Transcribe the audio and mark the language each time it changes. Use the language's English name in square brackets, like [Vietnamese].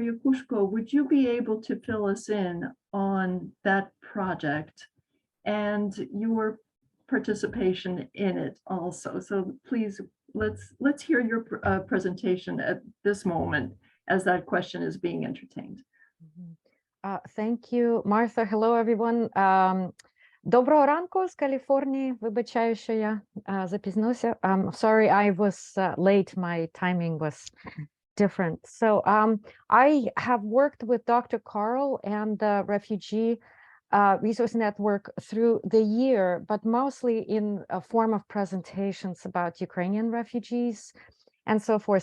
[English] Yakushko, would you be able to fill us in on that project and your participation in it also? So please, let's hear your presentation at this moment as that question is being entertained. Thank you, Martha. Hello, everyone. [Ukrainian] Доброго ранку з Каліфорнії. Вибачаю, що я запізнився. [English] Sorry, I was late. My timing was different. So I have worked with Dr. Carl and the Refugee Resource Network through the year, but mostly in a form of presentations about Ukrainian refugees and so forth.